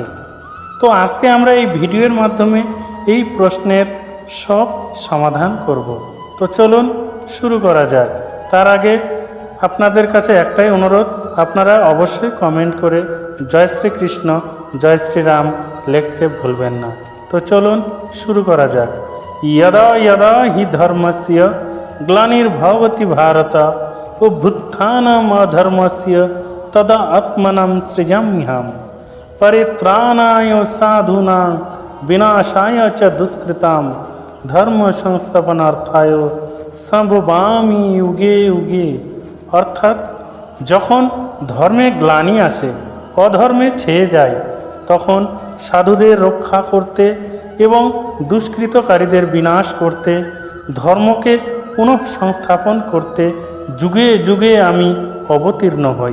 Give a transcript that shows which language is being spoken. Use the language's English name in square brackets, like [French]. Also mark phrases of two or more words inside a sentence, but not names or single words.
[Bangla] তো আজকে আমরা এই ভিডিওর মাধ্যমে এই প্রশ্নের সব সমাধান করব। তো চলুন শুরু করা যাক। তার আগে আপনাদের কাছে একটাই অনুরোধ, আপনারা অবশ্যই কমেন্ট করে জয় শ্রীকৃষ্ণ, জয় শ্রীরাম লিখতে ভুলবেন না। তো চলুন শুরু করা যাক। [Sanskrit] यदा यदा हि धर्मस्य ग्लानिर्भवति भारत अभ्युत्थानमधर्मस्य तदा आत्मनं सृजाम्यहं परित्राणाय साधूनां विनाशाय च दुष्कृतां धर्म संस्थापनार्थाय সম্ভবামি যুগে যুগে। [Bangla] অর্থাৎ যখন ধর্মে গ্লানি আসে, অধর্মে ছেয়ে যায়, তখন সাধুদের রক্ষা করতে এবং দুষ্কৃতকারীদের বিনাশ করতে, ধর্মকে পুনঃ সংস্থাপন করতে যুগে যুগে আমি অবতীর্ণ হই।